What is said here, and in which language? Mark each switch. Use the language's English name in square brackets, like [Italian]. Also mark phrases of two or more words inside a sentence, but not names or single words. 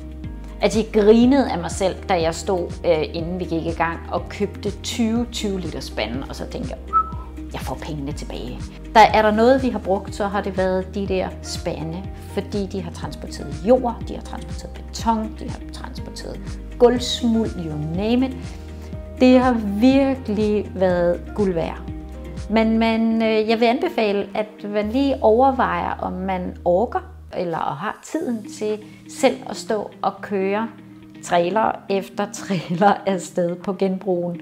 [Danish] At jeg grinede af mig selv, da jeg stod, inden vi gik i gang, og købte 20 liter spande, og så tænkte jeg får pengene tilbage. Er der noget, vi har brugt, så har det været de der spande, fordi de har transporteret jord, de har transporteret beton, de har transporteret gulvsmuld, [English] you name it. [Danish] Det har virkelig været guld værd. Men jeg vil anbefale, at man lige overvejer, om man orker eller har tiden til selv at stå og køre trailer efter trailer afsted på genbrugen.